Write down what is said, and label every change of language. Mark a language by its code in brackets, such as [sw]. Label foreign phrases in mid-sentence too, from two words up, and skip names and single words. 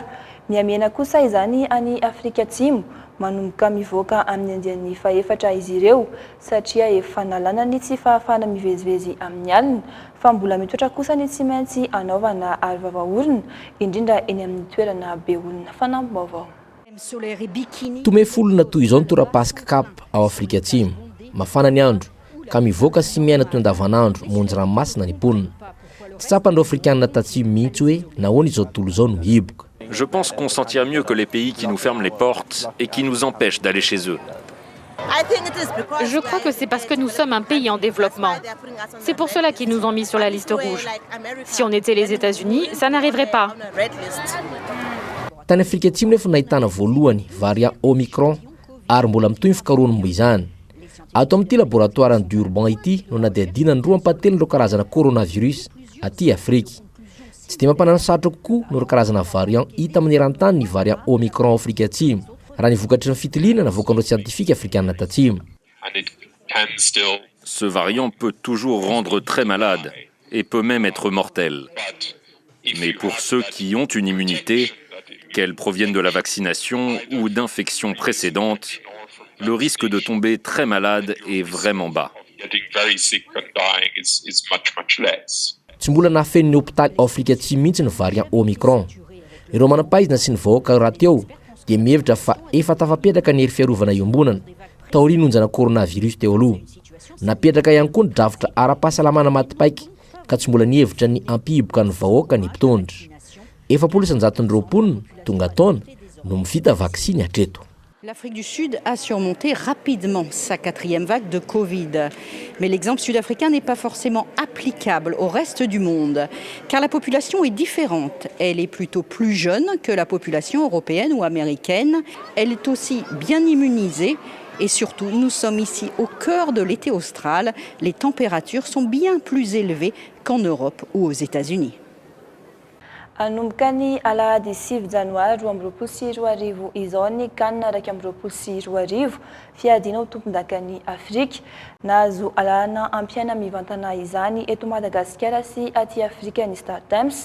[mg] Miamena kosa izany any Afrika Atsimo manomboka mivoaka amin'ny andian'ny faefatra izy ireo satria efa nalana ny tsy fahafahana mivezivezy amin'ny alina fa mbola mitoetra kosa ny tsy maintsy anaovana arivavaorona indrindra eny amin'ny toerana be olona fanamboavao. Tome folona toy izao ny tora-pasika kapa ao Afrika Atsimo. Mafana ny andro ka mivoaka sy miaina toy andavanandro monjy ranomasina ny mponina. Tsy tsapan'ireo afrikanina tatsimo mihitsy hoe nahoana izao tontolo izao no hiboka. [fr] Je pense qu'on s'en tire mieux que les pays qui nous ferment les portes et qui nous empêchent d'aller chez eux. Je crois que c'est parce que nous sommes un pays en développement. C'est pour cela qu'ils nous ont mis sur la liste rouge. Si on était les États-Unis, ça n'arriverait pas. [mg] Tany Afrika Atsimo nefa nahitana voalohany variant Omicron ary mbola mitoy ny fikarohany momba izany. Ato amin'ity laboratoire Durban ity no nadihadina ny 2 karazana coronavirus aty Afrika. Tsy dia mampanana-sarotra kokoa no karazana variant hita amin'ny eran-tany ny variant Omicron Afrika Atsimo raha ny vokatry ny fitiliana navoakan'ireo siantifika afrikanina tatsimo. [fr] Ce variant peut toujours rendre très malade et peut même être mortel. Mais pour ceux qui ont une immunité, qu'elle provienne de la vaccination ou d'infections précédentes, le risque de tomber très malade est vraiment bas. [mg] Tsy mbola nahafen'ny hôpitaly Afrika Atsimo mihitsy ny variant Omicron. Ireo manam-pahaizana sy ny vahoaka raha teo dia mihevitra fa efa tafapetraka ny hery fiarovana iombonana taorian'ny onjana coronavirus teo aloha. Napetraka ihany koa ny drafitra ara-pahasalamana matipaika ka tsy mbola nihevitra ny ampihiboka ny vahoaka ny mpitondra. 720 tonga taona no mivita vaksiny hatreto. [fr] L'Afrique du Sud a surmonté rapidement sa 4e vague de Covid. Mais l'exemple sud-africain n'est pas forcément applicable au reste du monde, car la population est différente. Elle est plutôt plus jeune que la population européenne ou américaine. Elle est aussi bien immunisée. Et surtout, nous sommes ici au cœur de l'été austral. Les températures sont bien plus élevées qu'en Europe ou aux États-Unis. [mg] Anomboka ny alahady 7 janoary 2024 izao ny kanina 2024 fiadiana ho tompon-dakan'ny Afrika nahazo alahana ampiaina mivantana izany eto Madagasikara sy aty Afrika ny Star Times.